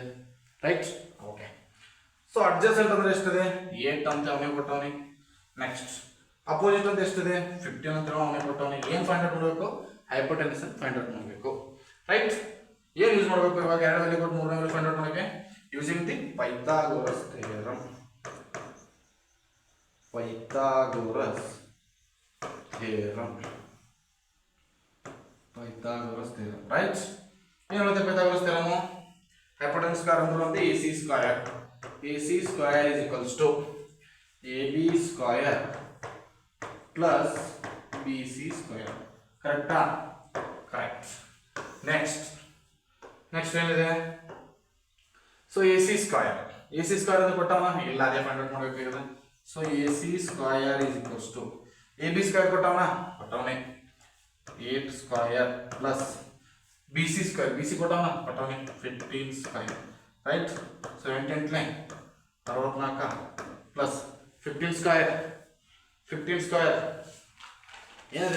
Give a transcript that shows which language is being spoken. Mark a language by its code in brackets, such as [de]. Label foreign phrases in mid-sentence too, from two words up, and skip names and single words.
[en] right okay so adjacent [kn] ಅಂದ್ರೆ ಎಷ್ಟಿದೆ 8 ಅಂತ ಅವನೇ ಕೊಟ್ಟವನಿ [en] next opposite [kn] ಅಂತ ಎಷ್ಟಿದೆ 15 ಅಂತ ಅವನೇ ಕೊಟ್ಟವನಿ ಏನು [en] find out [kn] ಮಾಡಬೇಕು [en] hypotenuse find out [kn] ಮಾಡಬೇಕು ರೈಟ್ ಏನು ಯೂಸ್ ಮಾಡಬೇಕು ಇವಾಗ ಎರಡು ವ್ಯಾಲ್ಯೂ ಕೊಟ್ಟು 3 ವ್ಯಾಲ್ಯೂ [en] find out [kn] ಮಾಡೋಕೆ [en] using the Pythagoras theorem Pythagoras theorem. Pythagoras theorem, right? [kn] ಏನು ಹೇಳುತ್ತೆ Pythagoras theorem? [en] Hypotenuse square [kn] ಅಂದ್ರೆ [en] AC square. AC square is equals to AB square plus BC square. [kn] ಕರೆಕ್ಟಾ? ಕರೆಕ್ಟ್. ನೆಕ್ಸ್ಟ್ ಏನಿದೆ? ಸೊ [en] AC square [kn] ಅಂತ ಕೊಟ್ಟವನ ಇಲ್ಲ, ಅದೇ [en] find out [kn] ಮಾಡಬೇಕಾಗಿದೆ. [en] so AC square is equals to AB square ಕೊಟ್ಟವನೇ 8 square plus BC square ಕೊಟ್ಟವನೇ 15 square, right? so 8 64 plus 15 square ಏನಿದೆ?